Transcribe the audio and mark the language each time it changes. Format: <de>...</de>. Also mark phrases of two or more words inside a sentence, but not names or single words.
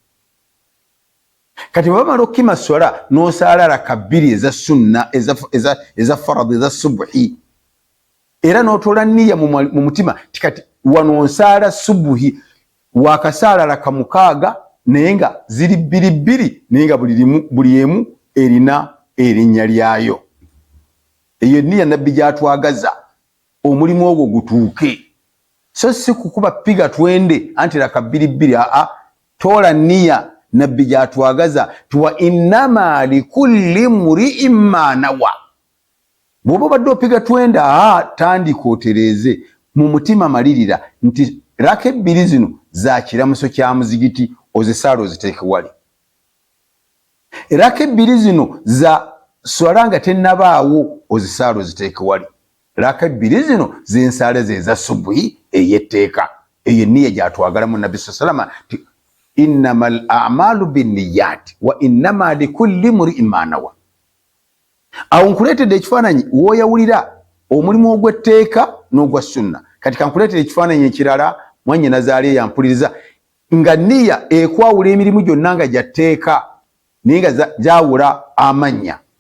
<lg>Kati bw'omala okukima swala n'osaala raka 2 eza sunna eza faradu eza subuhi, era n'otoola nniya mu mutima ti kati wano nsaala subuhi, wakasaala raka 6 naye nga ziri 2 naye nga buli emu erina erinnya lyayo. Eyo nniya nabbi gy'atwagaza omulimu ogwo gutuuke, so si kukuba piga twende anti raka 2. Toola nniya nabbi gy'atwagaza tuwa</lg> <ar>إنما لكل امرئ ما نوى.</ar> <lg>Bw'oba obadde opiga twende, tandika otereeze mu mutima, malirira nti raka 2 zino za kiramuso kya muzigiti, ozisaala oziteeke wali. Raka 2 zino za swala nga tennabaawo, ozisaala oziteeke wali. Raka 2 zino zensaala zeza subuhi ey'etteeka. Eyo nniya gy'atwagalamu nabbi</lg> <ar>صلى الله عليه وسلم، إنما الأعمال بالنيات وإنما لكل امرئ ما نوى.</ar> <lg>Awo nkuleetedde ekifaananyi w'oyawulira omulimu ogw'etteeka n'ogwa sunna. Kati kankuleetedde ekifaananyi ekirala, mwannyinaze ali yampuliriza, nga nniya ekwawula emirimu gyonna nga gya tteeka naye nga gyawula amannya.</lg>